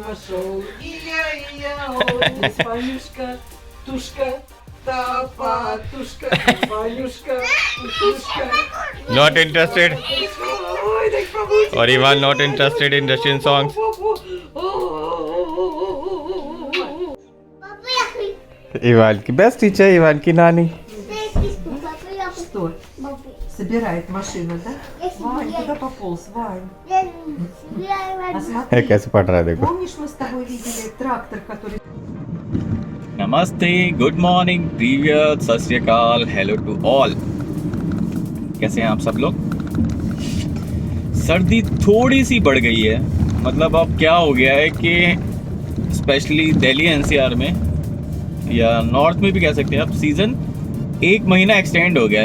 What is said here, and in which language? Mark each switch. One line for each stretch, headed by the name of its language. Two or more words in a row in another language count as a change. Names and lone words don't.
English: Not interested. Or Ivan not interested in Russian songs.
Hindi: Иван की बेस्ट टीचर, Иван की नानी।
Russian: Что? Собирает машину, да? Вань, куда пополз, Вань? А смотри,
Hindi: कैसे पढ़ रहा है देखो।
Russian: помнишь, мы с тобой видели трактор, который...
English: नमस्ते, good morning, प्रीवियस,
Punjabi: ਸਤ ਸ੍ਰੀ ਅਕਾਲ,
English: hello to all.
Hindi: कैसे हैं आप सब लोग? सर्दी थोड़ी सी बढ़ गई है। मतलब अब क्या हो गया है कि स्पेशली दिल्ली एनसीआर में या नॉर्थ में भी कह सकते हैं, अब सीज़न 1 महीना एक्सटेंड हो गया है।